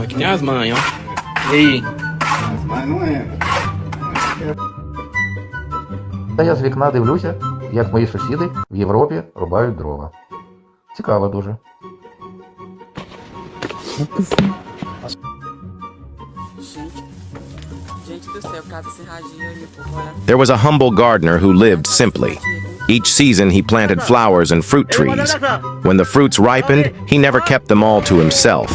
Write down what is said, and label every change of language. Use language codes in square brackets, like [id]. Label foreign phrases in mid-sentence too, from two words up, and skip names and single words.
[pt] Aqui tem as manhas, ó. E aí? [uk] Та я з вікна дивлюся, як мої сусіди в Європі рубають дрова. Цікаво дуже. [en] There was a humble gardener who lived simply. Each season he planted flowers and fruit trees. When the fruits ripened, he never kept them all to himself.